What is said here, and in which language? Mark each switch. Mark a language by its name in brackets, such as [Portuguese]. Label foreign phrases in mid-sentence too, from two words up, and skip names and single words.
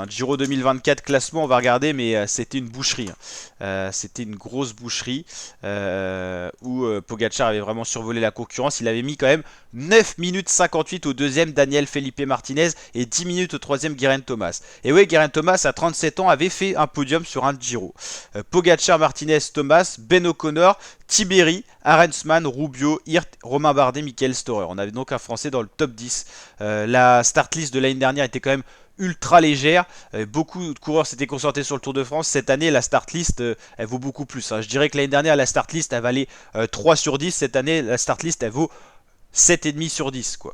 [French] Giro 2024 classement, on va regarder, mais c'était une boucherie. C'était une grosse boucherie où Pogacar avait vraiment survolé la concurrence. Il avait mis quand même 9 minutes 58 au deuxième Daniel Felipe Martinez et 10 minutes au troisième Geraint Thomas. Et oui, Geraint Thomas à 37 ans avait fait un podium sur un Giro. Pogacar, Martinez, Thomas, Ben O'Connor, Tiberi, Arensman, Rubio, Hirt, Romain Bardet, Michael Storer. On avait donc un Français dans le top 10. La [English] start list [French] de l'année dernière était quand même ultra légère. Beaucoup de coureurs s'étaient concentrés sur le Tour de France. Cette année, la [English] start list, [French] elle vaut beaucoup plus. Je dirais que l'année dernière, la [English] start list, [French] elle valait 3 sur 10. Cette année, la [English] start list, [French] elle vaut 7,5 sur 10 quoi.